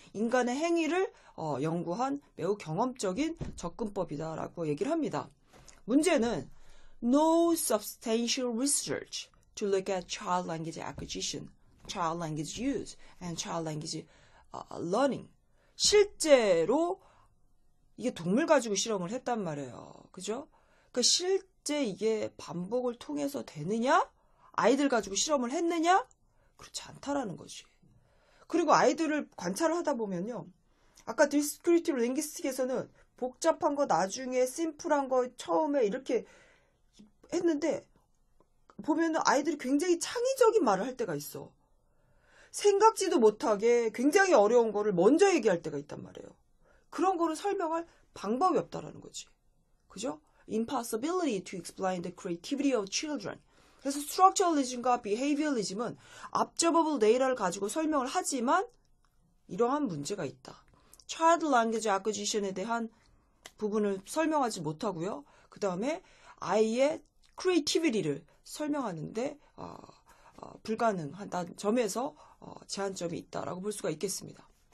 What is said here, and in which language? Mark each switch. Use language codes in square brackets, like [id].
[ko] 인간의 행위를 연구한 매우 경험적인 접근법이다라고 얘기를 합니다. 문제는 [en] no substantial research to look at child language acquisition, child language use, and child language learning. [ko] 실제로 이게 동물 가지고 실험을 했단 말이에요. 그죠? 그러니까 실제 이게 반복을 통해서 되느냐? 아이들 가지고 실험을 했느냐? 그렇지 않다라는 거지. 그리고 아이들을 관찰을 하다 보면요. 아까 descriptive linguistic에서는 복잡한 거 나중에 심플한 거 처음에 이렇게 했는데 보면은 아이들이 굉장히 창의적인 말을 할 때가 있어. 생각지도 못하게 굉장히 어려운 거를 먼저 얘기할 때가 있단 말이에요. 그런 거를 설명할 방법이 없다라는 거지. 그죠? [en] Impossibility to explain the creativity of children. [ko] 그래서 structuralism과 behavioralism은 observable data를 가지고 설명을 하지만 이러한 문제가 있다. Child language acquisition에 대한 부분을 설명하지 못하고요. 그 다음에 아이의 creativity를 설명하는데 불가능하다는 점에서 제한점이 있다라고 볼 수가 있겠습니다.